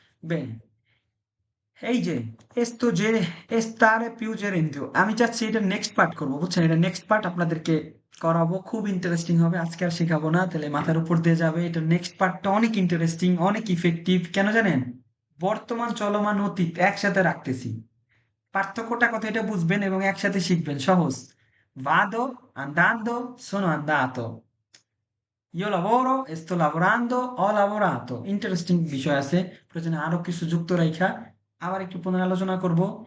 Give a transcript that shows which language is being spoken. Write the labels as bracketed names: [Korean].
[Bangla] Ben, এই যে এsto যে stare più gerundio, আমি চাচ্ছি এটা নেক্সট পার্ট করবো, বুঝছেন? এটা নেক্সট পার্ট আপনাদেরকে করাবো, খুব ইন্টারেস্টিং হবে। আজকে আর শেখাবো না, তাহলে মাথার উপর দিয়ে যাবে। এটা নেক্সট পার্টটা অনেক ইন্টারেস্টিং, অনেক ইফেক্টিভ। কেন জানেন? বর্তমান, চলমান, অতীত একসাথে রাখতেছি। পার্থক্যটা কথা এটা বুঝবেন এবং একসাথে শিখবেন, সহজ। [Italian] vado andando, sono andato, io lavoro, sto lavorando, ho lavorato। [Bangla] Interesting বিষয় আছে, প্রয়োজনে আরো কিছু যুক্ত রাইখা আবার একটু পুনরালোচনা করব।